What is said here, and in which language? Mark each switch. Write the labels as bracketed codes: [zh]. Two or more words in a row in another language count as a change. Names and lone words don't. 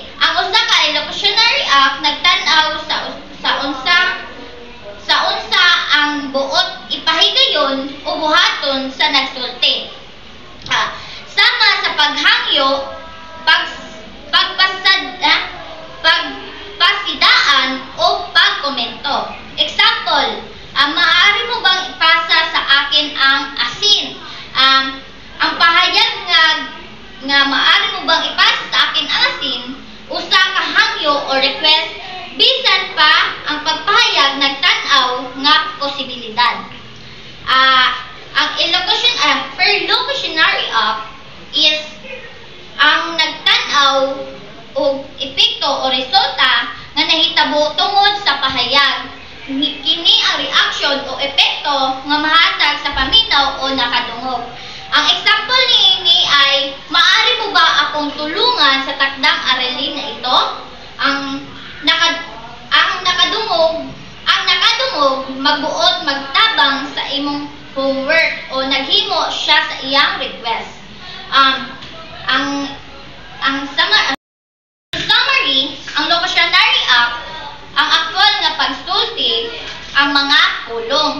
[ceb] Ang usa ka illocutionary act nagtan-aw sa unsa ang buot ipahigayon o buhaton sa nagsulti. Sama sa paghangyo, pagpasidaan o pagkomento. Example, [tl] maaari mo bang ipasa sa akin ang asin? [ceb] Ang pahayag nga [tl] maaari mo bang ipasa sa akin ang asin, [ceb] usa ka hangyo o request, bisan pa ang pagpahayag nagtan-aw nga posibilidad. Ang perlocutionary act is ang nagtan-aw o epekto o resulta nga nahitabo tungod sa pahayag. Kini ang reaksyon o epekto nga mahatag sa paminaw o nakadungog. [tl] Ang example niini ay, maaari mo ba akong tulungan sa takdang aralin na ito? [ceb] Ang nakadungog magbuot magtabang sa imong homework o naghimo siya sa iyang request. Summary, ang locutionary act ang aktwal nga pagsulti ang mga pulong.